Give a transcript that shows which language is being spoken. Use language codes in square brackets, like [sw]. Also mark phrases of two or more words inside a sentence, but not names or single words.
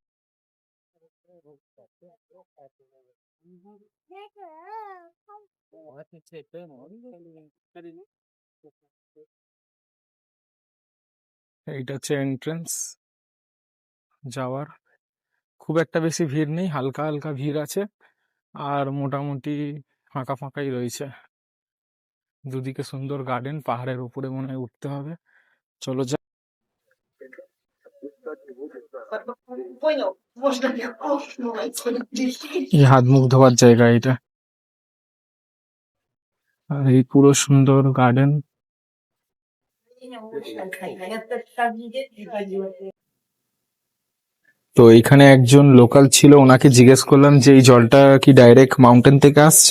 [bn] এইটা হচ্ছে এন্ট্রেন্স যাওয়ার। খুব একটা বেশি ভিড় নেই, হালকা হালকা ভিড় আছে। আর মোটামুটি ফাঁকা ফাঁকাই রয়েছে। দুদিকে সুন্দর গার্ডেন, পাহাড়ের উপরে মনে হয় উঠতে হবে। চলো যাই। [ru] Понял. Можно легко [bn] এই হাত মুখ ধোয়ার জায়গা এটা। আর এই পুরো সুন্দর গার্ডেন। তো এখানে একজন লোকাল ছিল, ওনাকে জিজ্ঞেস করলাম যে এই জলটা কি [en] direct mountain [bn] থেকে আসছে।